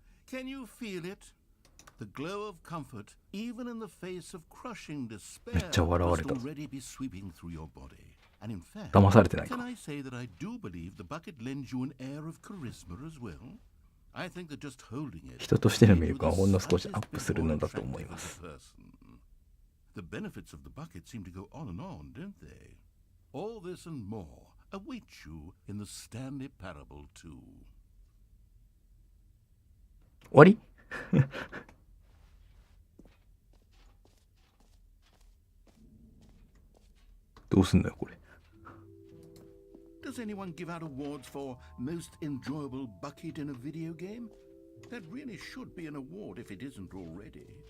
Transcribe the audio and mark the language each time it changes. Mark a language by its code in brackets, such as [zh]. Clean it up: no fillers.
[en] Can you feel it?The glow of comfort, even in the face of crushing despair, must already be sweeping through your body. And in fact, can I say that I do believe the bucket lends you an air of charisma as well? I think that just holding it [ja] 人としての魅力はほんの少しアップするのだと思います。 [en] The benefits of the bucket seem to go on and on, don't they? All this and more await you in the Stanley Parable 2. [ja] 終わりどうすんだよこれ [en] Does anyone give out awards for most enjoyable bucket in a video game? That really should be an award if it isn't already.